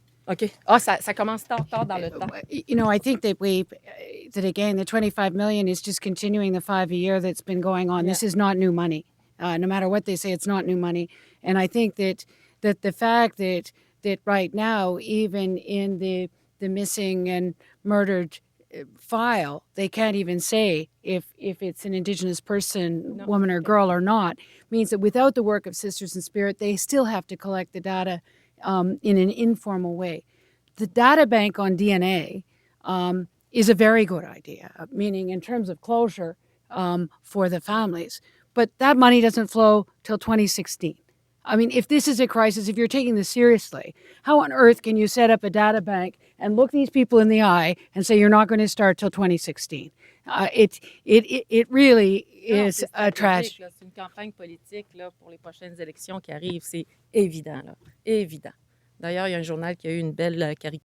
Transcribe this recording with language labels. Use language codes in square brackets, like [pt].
[fr] OK. Ça commence tard dans le temps. [en] I think that again, the 25 million is just continuing the 5-a-year that's been going on. Yeah. This is not new money. No matter what they say, it's not new money. And I think that the fact that right now, even in the missing and murdered file, they can't even say if it's an Indigenous person, woman or girl or not, means that without the work of Sisters in Spirit, they still have to collect the data in an informal way. The data bank on DNA is a very good idea, meaning in terms of closure for the families. But that money doesn't flow till 2016. I mean, if this is a crisis, if you're taking this seriously, how on earth can you set up a data bank and look these people in the eye and say you're not going to start till 2016? It really is a tragedy. [fr] C'est une campagne politique là, pour les prochaines élections qui arrivent, c'est évident, là, évident. D'ailleurs, il y a un journal qui a eu une belle caricature